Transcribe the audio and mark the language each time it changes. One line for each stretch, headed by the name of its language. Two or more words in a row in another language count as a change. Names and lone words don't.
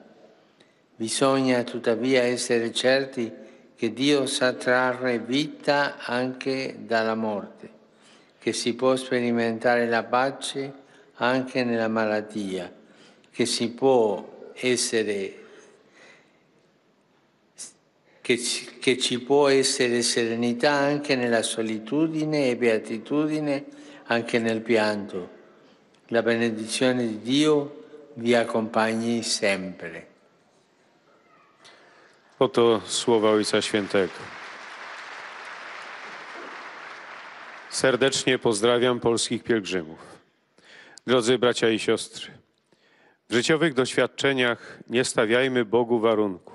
Italian: Bisogna tuttavia essere certi che Dio sa trarre vita anche dalla morte, che si può sperimentare la pace anche nella malattia, che ci può essere serenità anche nella solitudine e beatitudine anche nel pianto. La benedizione di Dio vi accompagni sempre.
Polish: Oto słowa Ojca Świętego. Serdecznie pozdrawiam polskich pielgrzymów. Drodzy bracia i siostry, w życiowych doświadczeniach nie stawiajmy Bogu warunków.